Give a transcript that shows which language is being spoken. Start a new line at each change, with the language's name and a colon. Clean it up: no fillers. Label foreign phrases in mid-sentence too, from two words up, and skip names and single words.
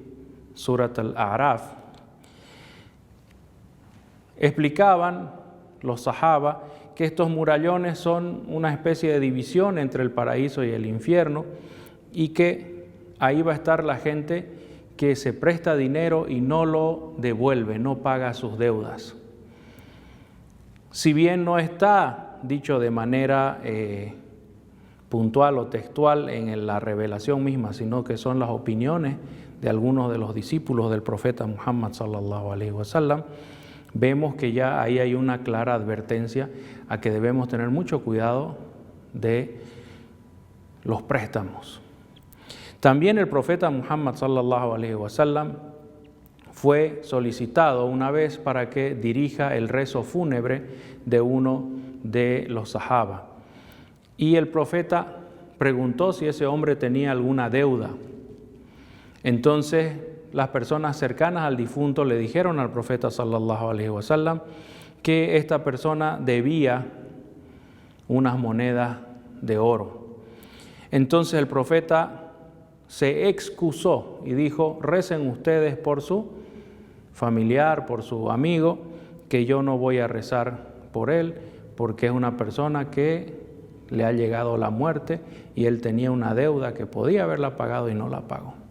Spanish: Surat al-A'raf, explicaban los sahaba que estos murallones son una especie de división entre el paraíso y el infierno y que ahí va a estar la gente que se presta dinero y no lo devuelve, no paga sus deudas. Si bien no está dicho de manera puntual o textual en la revelación misma, sino que son las opiniones de algunos de los discípulos del profeta Muhammad
Arabic: صلى الله عليه وسلم,
Spanish: vemos que ya ahí hay una clara advertencia a que debemos tener mucho cuidado de los préstamos. También el profeta Muhammad
Arabic: صلى الله عليه وسلم
Spanish: fue solicitado una vez para que dirija el rezo fúnebre de uno de los sahaba. Y el profeta preguntó si ese hombre tenía alguna deuda. Entonces las personas cercanas al difunto le dijeron al profeta
Arabic: صلى الله عليه وسلم
Spanish: que esta persona debía unas monedas de oro. Entonces el profeta se excusó y dijo: recen ustedes por su familiar, por su amigo, que yo no voy a rezar por él, porque es una persona que le ha llegado la muerte y él tenía una deuda que podía haberla pagado y no la pagó.